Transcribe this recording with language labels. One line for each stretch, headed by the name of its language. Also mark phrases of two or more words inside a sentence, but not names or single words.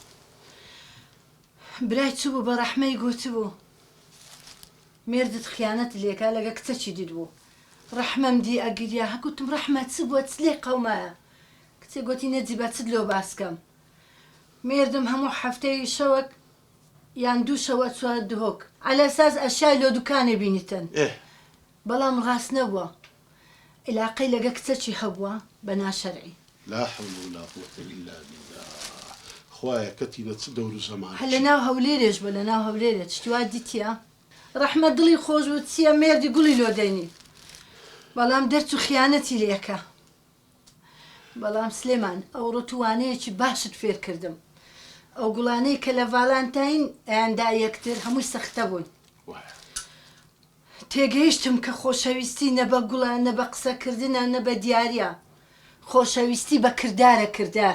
Central Kurdish: برای چ بوو بە ڕەحمەی گوتبوو مێردت خیانەت لێکا لەگە کچەکی دیدبوو ڕەحمەم دی ئەگریا هەگوتم ڕەحمە چ بووە چ لێ قەومایە کچێ گوتی نەجیبە چت لۆ باسکەم مێردم هەموو هەفتەی شەوەک یان دوو شەوە چوار دهۆک على ئەساس ئەشیای لۆ دوکانێ بینیتن بەڵام ڕاست نەبووە علاقەی لەگە کچەکی هەبووە بە ناشەرعی
Arabic: لا حول ولا قوة إلا بالله
Central Kurdish: خوايا كتينة دور زمان هەل لە ناو هەولێرێش بە لە ناو هەولێرێت شتیوا دیتیە ڕەحمە دڵی خۆش و چییە مێردی گوڵی لۆ دەینی بەڵام دەرچ و خیانەتی لێکە بەڵام سلێمان ئەوڕۆ توانەیەکی باشت فێر کردم ئەو گوڵانەی کە لە ڤالانتاین ئەیاندا یەکتر هەمووی سەختە بوون تێگەیشتم کە خۆشەویستی نە بە گوڵان نە بە قسەکردنە نە بە دیارە خۆشەویستی بە کردارە کردار